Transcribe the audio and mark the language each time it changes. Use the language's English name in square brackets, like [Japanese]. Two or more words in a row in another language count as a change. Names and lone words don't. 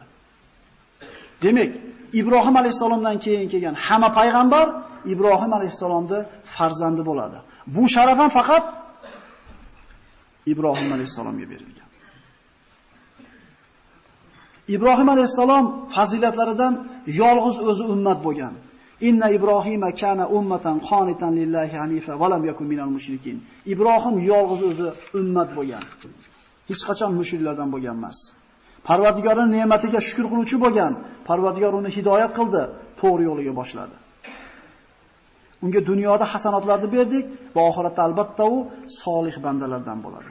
[Uzbek] Demak, Ibrohim alayhisalomdan keyin kelgan hamma payg'ambar Ibrohim alayhisalomning farzandi bo'ladi. Bu sharaf ham faqat Ibrohim alayhisalomga berilgan. Ibrohim alayhisalom fazilatlaridan yolg'iz o'zi ummat bo'lgan. [Arabic] إن إبراهيم كان أمة قانتا لله حنيفا ولم يك من المشركين. [Uzbek] Ibrohim yolg'iz o'zi ummat bo'lgan. Hech qachon mushriklardan bo'lgan emas. Parvardigorning ne'matiga shukr qiluvchi bo'lgan. Parvardigor uni hidoyat qildi, to'g'ri yo'liga boshladi. Unga dunyoda hasanotlarni berdik va oxiratda albatta u solih bandalardan bo'ladi.